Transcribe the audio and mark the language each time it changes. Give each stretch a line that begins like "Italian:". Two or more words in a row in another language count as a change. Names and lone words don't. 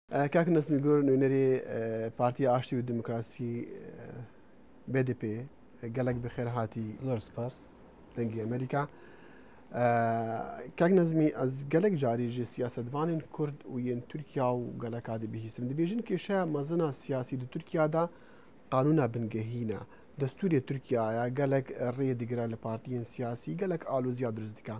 Central Kurdish: کاک نسمی گور نوێنەری پارتی ئاشتی و دموکراسی BDP
Kurdish: gelek bi xêr hatî
Central Kurdish: زۆر سپاس
Kurdish: dengê Amerîka. Kek nezmî ez gelek carî ji siyasetvanên Kurd û yên Tirkiya û geleka dibihîsim. Dibêjin kêşeya mezina siyasî di Tirkiya da qanûna bingehîne. Destûrê Tirkiyaya gelek rê digire li partiyên siyasî gelek alûziya durist dike.